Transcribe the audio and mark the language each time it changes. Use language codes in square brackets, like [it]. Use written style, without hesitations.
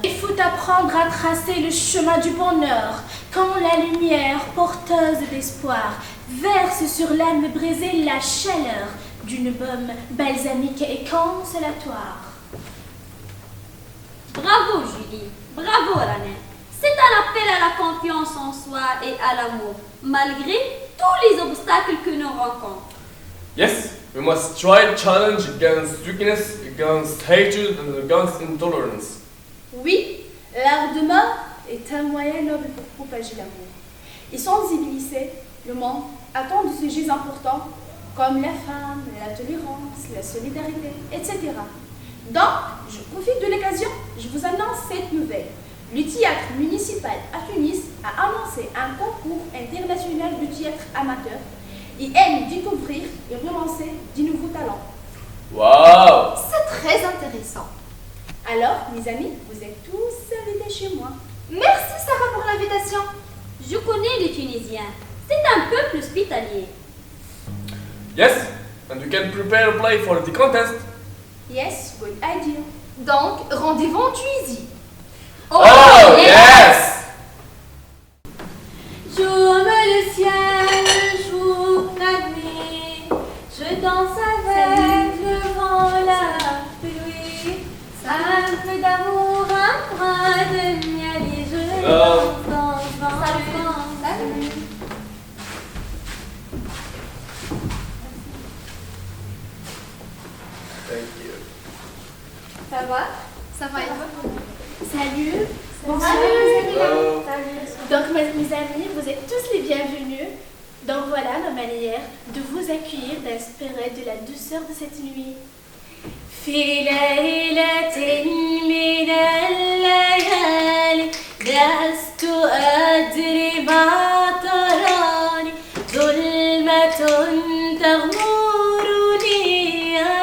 [fr] Il faut apprendre à tracer le chemin du bonheur, quand la lumière porteuse d'espoir verse sur l'âme brisée la chaleur d'une baume balsamique et consolatoire. » Bravo Julie, bravo René. C'est un appel à la confiance en soi et à l'amour, malgré tous les obstacles que nous rencontrons. [en] Yes, we must try challenge against weakness, against hatred, and against intolerance. [fr] Oui, l'art de mort est un moyen noble pour propager l'amour. Et sans y glisser, le monde attend de sujets importants comme la femme, la tolérance, la solidarité, etc. Donc, je profite de l'occasion, je vous annonce cette nouvelle. Le théâtre municipal à Tunis a annoncé un concours international de théâtre amateur et aime découvrir et relancer de nouveaux talents. Wow! C'est très intéressant. Alors, mes amis, vous êtes tous invités chez moi. Merci Sarah pour l'invitation. Je connais les Tunisiens, c'est un peuple hospitalier. [en] Yes, and we can prepare a play for the contest. Yes, good idea. [fr] Donc, rendez-vous en Tunisie. [en] Oh, yes! [fr] J'aime le ciel, le jour, la nuit. Je danse avec le vent, la pluie. Un peu d'amour, un brin de miel et je danse. Salut. [en] Thank you. [fr] Ça va? Ça va être. Salut. Bonsoir. [en] Hello. [fr] Donc, mes amis, vous êtes tous les bienvenus. Donc voilà ma manière de vous accueillir, d'inspirer de la douceur de cette nuit. [ar] في ليلة من الليالي لست أدري ما تراني ظلمة تغمرني